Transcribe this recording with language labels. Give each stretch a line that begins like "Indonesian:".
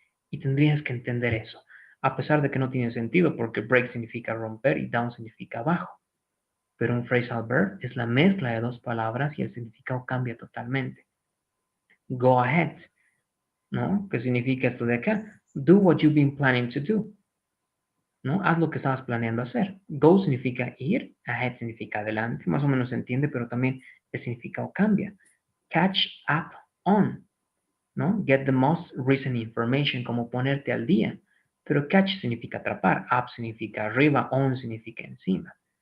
Spanish: Y tendrías que entender eso, a pesar de que no tiene sentido, porque break significa romper y down significa abajo. Pero un phrasal verb es la mezcla de dos palabras y el significado cambia totalmente.
English: Go ahead,
Spanish: ¿no? ¿Qué significa esto de acá?
English: Do what you've been planning to do, ¿no?
Spanish: Haz lo que estabas planeando hacer. Go significa ir, ahead significa adelante, más o menos se entiende, pero también el significado cambia.
English: Catch up on, ¿no? Get the most recent information,
Spanish: como ponerte al día. Pero catch significa atrapar, up significa arriba, on significa encima.